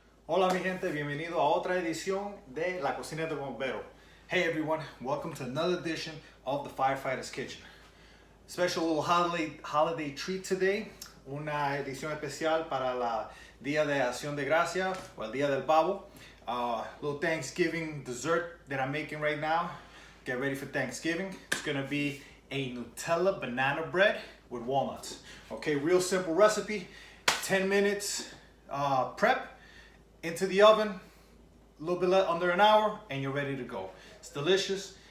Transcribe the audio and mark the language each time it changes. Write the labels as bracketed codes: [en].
[es] Hola mi gente, bienvenido a otra edición de La Cocina del Bombero. [en] Hey everyone, welcome to another edition of the Firefighter's Kitchen. Special little holiday treat today, [es] una edición especial para la Día de Acción de Gracia o el Día del Pavo. [en] Little Thanksgiving dessert that I'm making right now. Get ready for Thanksgiving. It's gonna be a Nutella banana bread with walnuts. Okay, real simple recipe, 10 minutes prep. Into the oven, a little bit under an hour, and you're ready to go. It's delicious.